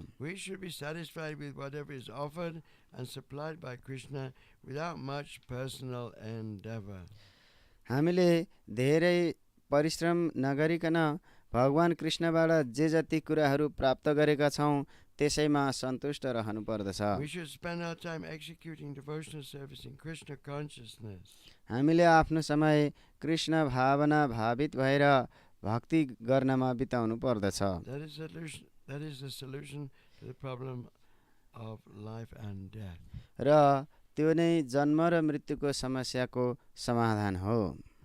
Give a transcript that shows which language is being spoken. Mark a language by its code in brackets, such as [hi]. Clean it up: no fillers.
[en] We should be satisfied with whatever is offered and supplied by Krishna without much personal endeavor. [ne] हामीले धेरै परिश्रम नगरिकन भगवान कृष्णबाट जे जति कुराहरू प्राप्त गरेका छौं त्यसैमा सन्तुष्ट रहनु पर्दछ। [en] We should spend our time executing devotional service in Krishna consciousness. [ne] हामीले आफ्नो समय कृष्ण भावना भावित भएर भक्ति गर्नमा बिताउनु पर्दछ। [en] That is the solution to the problem of life and death. [ne] र त्यो नै जन्म र मृत्युको समस्याको समाधान हो।